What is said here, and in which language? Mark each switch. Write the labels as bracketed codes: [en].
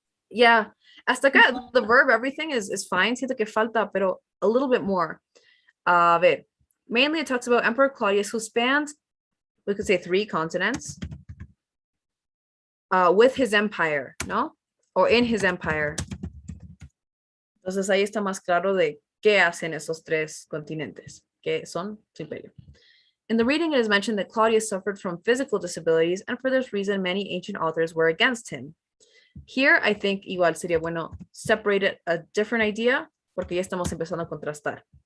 [en] Yeah, [es] hasta acá, [en] the verb, everything is fine. [es] Siento que falta, pero [en] a little bit more. [es] A ver, [en] mainly it talks about Emperor Claudius, who spanned, we could say 3 continents, with his empire, ¿no? Or in his empire. [es] Entonces ahí está más claro de qué hacen esos 3 continentes, que son su imperio. [en] In the reading, it is mentioned that Claudius suffered from physical disabilities, and for this reason, many ancient authors were against him. Here, I think [es] igual sería bueno [en] separate it a different idea, [es] porque ya estamos empezando a contrastar.